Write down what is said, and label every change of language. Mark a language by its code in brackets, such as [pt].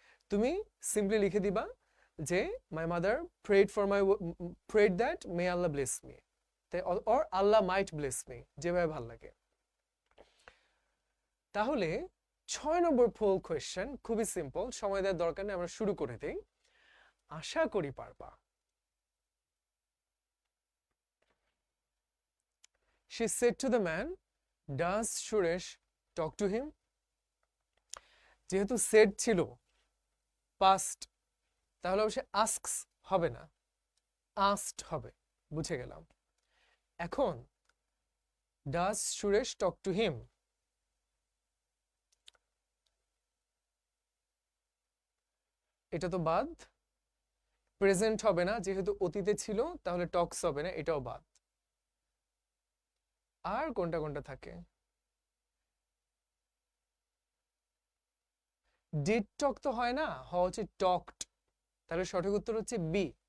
[bn] তুমি সিম্পলি লিখে দিবা যে [en] my mother prayed for my, prayed that may Allah bless me, [bn] তাই, [en] or Allah might bless me, [bn] যেভাবে ভাল লাগে। তাহলে 6 নম্বর পোল কোয়েশ্চেন খুবই সিম্পল, সময় দেওয়ার দরকার নেই, আমরা শুরু করে দেই, আশা করি পারবা। [en] She said to the man, does Suresh talk to him? [bn] যেহেতু said ছিল past, তাহলে অবশ্যই asks হবে না, asked হবে, বুঝে গেলাম। এখন [en] does Suresh talk to him, [bn] এটা তো বাদ। প্রেজেন্ট হবে না, যেহেতু অতীতে ছিল তাহলে টক্স হবে না, এটাও বাদ। আর কোনটা কোনটা থাকে? ডিড টক তো হয় না, হওয়া হচ্ছে টকড, তাহলে সঠিক উত্তর হচ্ছে বি।